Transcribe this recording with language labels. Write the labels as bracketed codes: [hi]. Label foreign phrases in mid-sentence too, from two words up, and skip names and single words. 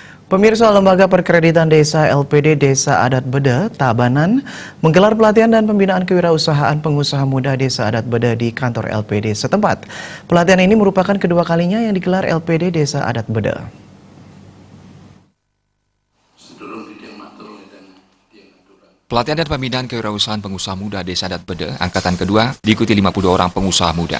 [id] Pemirsa, Lembaga Perkreditan Desa LPD Desa Adat Bede, Tabanan, menggelar pelatihan dan pembinaan kewirausahaan pengusaha muda Desa Adat Bede di kantor LPD setempat. Pelatihan ini merupakan kedua kalinya yang digelar LPD Desa Adat Bede. Pelatihan dan pembinaan kewirausahaan pengusaha muda Desa Adat Bede angkatan kedua diikuti 50 orang pengusaha muda.